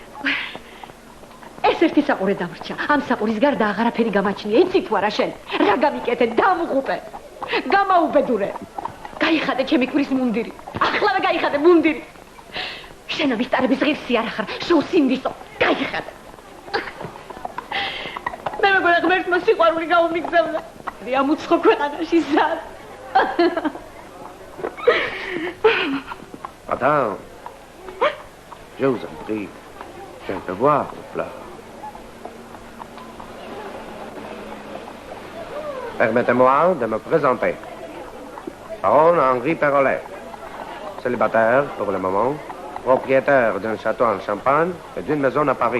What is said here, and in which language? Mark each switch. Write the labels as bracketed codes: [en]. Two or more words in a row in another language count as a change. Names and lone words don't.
[ka] ეს ერთი საყურე დამრჩა ამ საყურის გარდა აღარაფერი გამაჩნია იცი თუ არა შენ რა გამიკეთე დამღუპე გამაუბედურე გაიხადე ჩემი კვრის მუნდირი ახლავე გაიხადე მუნდირი შენ ამისტარების ღირსი არ ახარ შოუსინდისო გაიხადე მე მეგონა ღმერთმა სიყვარული გაუმიგზავნა ამ უცხო ქვეყანაში სად [fr] Madame, je vous en prie, je peux voir le plat. Permettez-moi de me présenter. Baron Henri Perrolet, célibataire pour le moment, propriétaire d'un château en Champagne et d'une maison à Paris.